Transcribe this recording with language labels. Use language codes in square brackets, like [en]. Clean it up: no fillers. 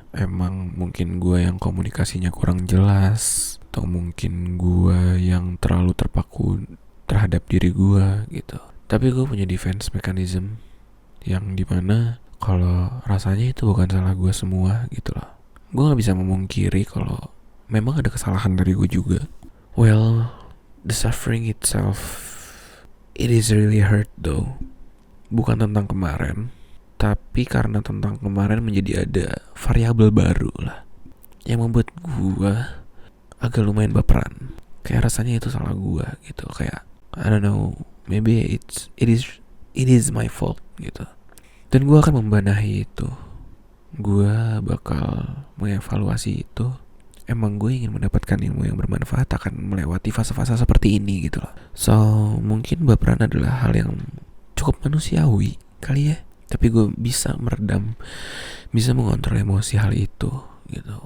[id] Emang mungkin gue yang komunikasinya kurang jelas, atau mungkin gue yang terlalu terpaku terhadap diri gue gitu. Tapi gue punya defense mechanism yang dimana kalau rasanya itu bukan salah gue semua gitu loh. Gue gak bisa memungkiri kalau memang ada kesalahan dari gue juga. [en] Well, the suffering itself, it is really hurt though. [id] Bukan tentang kemarin, tapi karena tentang kemarin menjadi ada variabel baru lah yang membuat gue agak lumayan baperan. Kayak rasanya itu salah gue gitu. Kayak [en] I don't know, maybe it is my fault gitu. [id] Dan gue akan membenahi itu. Gue bakal mengevaluasi itu. Emang gue ingin mendapatkan ilmu yang bermanfaat, akan melewati fase-fase seperti ini gitu loh. So mungkin baperan adalah hal yang cukup manusiawi kali ya, tapi gue bisa meredam, bisa mengontrol emosi hal itu gitu.